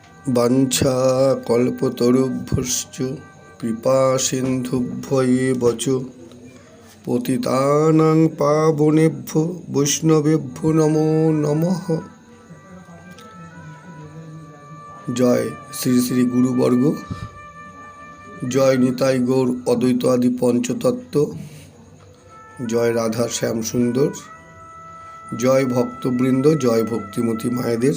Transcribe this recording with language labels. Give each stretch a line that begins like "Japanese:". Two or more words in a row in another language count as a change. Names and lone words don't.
Sanskrit: বাঞ্ছা কল্পতরুভ্যশ্চ কৃপা সিন্ধুভ্য এব চ পতিতানাং পাবনেভ্যো বৈষ্ণবেভ্যো নমো নমঃ।
Bangla: জয় শ্রী শ্রী গুরুবর্গ, জয় নিতাই গৌর অদ্বৈত আদি পঞ্চতত্ত্ব, জয় রাধা শ্যাম সুন্দর, জয় ভক্তবৃন্দ, জয় ভক্তিমতী মায়েদের।